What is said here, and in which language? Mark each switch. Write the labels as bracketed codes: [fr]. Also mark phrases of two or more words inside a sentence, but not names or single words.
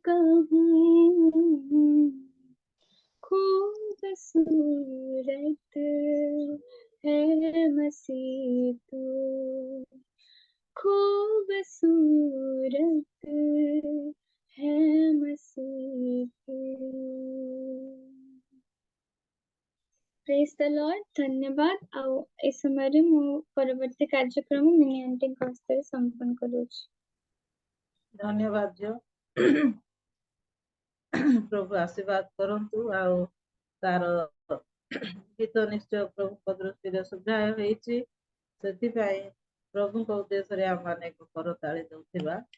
[hi] कहूँ, खूबसूरत है मसीह तू, खूबसूरत है मसीह तू। [en] Praise the Lord. धन्यवाद। [or] ଆଉ ଏ ସମୟରେ ମୁଁ ପରବର୍ତ୍ତୀ କାର୍ଯ୍ୟକ୍ରମ ମିନି ଆଣ୍ଟିଙ୍କ ହସ୍ତରେ ସମର୍ପଣ କରୁଛି। ଧନ୍ୟବାଦ ଝିଅ। ପ୍ରଭୁ ଆଶୀର୍ବାଦ କରନ୍ତୁ। ଆଉ ତାର ଗୀତ ନିଶ୍ଚୟ ପ୍ରଭୁଙ୍କ ଦୃଷ୍ଟିରେ ସୁଗ୍ରାହ୍ୟ ହେଇଛି, ସେଥିପାଇଁ ପ୍ରଭୁଙ୍କ ଉଦ୍ଦେଶ୍ୟରେ ଆମମାନେ ଏକ କରତାଳି ଦେଉଥିବା।